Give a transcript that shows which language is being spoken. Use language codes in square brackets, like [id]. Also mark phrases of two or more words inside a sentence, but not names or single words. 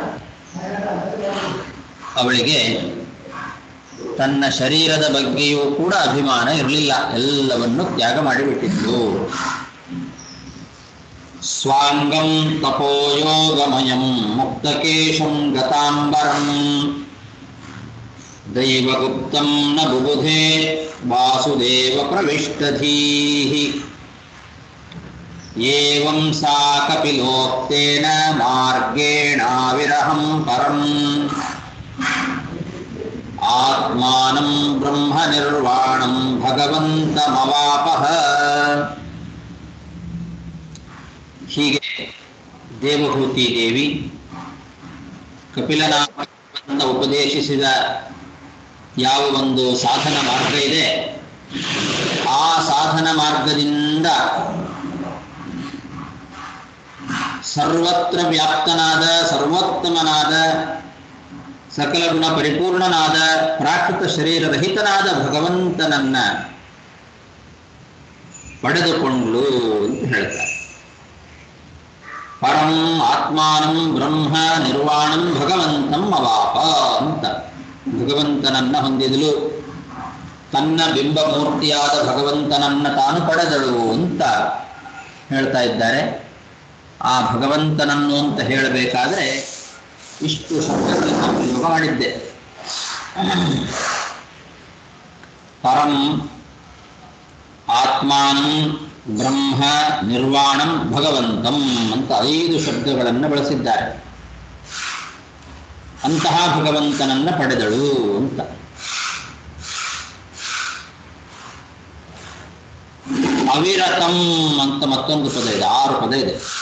[kn] ಅವಳಿಗೆ ತನ್ನ ಶರೀರದ ಬಗ್ಗೆಯೂ ಕೂಡ ಅಭಿಮಾನ ಇರಲಿಲ್ಲ, ಎಲ್ಲವನ್ನು ತ್ಯಾಗ ಮಾಡಿಬಿಟ್ಟಿದ್ದು. [sa] ಸ್ವಾಂಗಂ ತಪೋಯೋಗಮಯಂ ಮುಕ್ತಕೇಶಂ ಗತಾಂಬರಂ ದೈವಗುಪ್ತಂ ನ ಬುಬುಧೇ ವಾಸುದೇವ ಪ್ರವಿಷ್ಟಧೀಃ ಏವಂ ಸಾ ಕಪಿಲೋಕ್ತೇನ ಮಾರ್ಗೇಣಾವಿರಹಂ ಪರಂ ಆತ್ಮಾನಂ ಬ್ರಹ್ಮ ನಿರ್ವಾಣಂ ಭಗವಂತಮವಾಪಃ. [kn] ಹೀಗೆ ದೇವಹೂತಿ ದೇವಿ ಕಪಿಲನಾಮ ಉಪದೇಶಿಸಿದ ಯಾವ ಒಂದು ಸಾಧನ ಮಾರ್ಗ ಇದೆ, ಆ ಸಾಧನ ಮಾರ್ಗದಿಂದ ಸರ್ವತ್ರ ವ್ಯಾಪ್ತನಾದ ಸರ್ವೋತ್ತಮನಾದ ಸಕಲ ಗುಣ ಪರಿಪೂರ್ಣನಾದ ಪ್ರಾಕೃತ ಶರೀರರಹಿತನಾದ ಭಗವಂತನನ್ನ ಪಡೆದುಕೊಂಡ್ಲು ಅಂತ ಹೇಳ್ತಾರೆ. [sa] ಪರಂ ಆತ್ಮಾನಂ ಬ್ರಹ್ಮ ನಿರ್ವಾಣಂ ಭಗವಂತಂ ಅವಾಪ [kn] ಅಂತ ಭಗವಂತನನ್ನ ಹೊಂದಿದಳು, ತನ್ನ ಬಿಂಬಮೂರ್ತಿಯಾದ ಭಗವಂತನನ್ನ ತಾನು ಪಡೆದಳು ಅಂತ ಹೇಳ್ತಾ ಇದ್ದಾರೆ. ಆ ಭಗವಂತನನ್ನು ಅಂತ ಹೇಳಬೇಕಾದ್ರೆ ಇಷ್ಟು ಶಬ್ದಗಳನ್ನು ಪ್ರಯೋಗ ಮಾಡಿದ್ದೆ. [sa] ಪರಂ ಆತ್ಮಾನಂ ಬ್ರಹ್ಮ ನಿರ್ವಾಣಂ ಭಗವಂತಂ [kn] ಅಂತ 5 ಶಬ್ದಗಳನ್ನು ಬಳಸಿದ್ದಾರೆ. ಅಂತಹ ಭಗವಂತನನ್ನ ಪಡೆದಳು ಅಂತ. ಅವಿರತಂ ಅಂತ ಮತ್ತೊಂದು ಪದ ಇದೆ, 6 ಪದ ಇದೆ.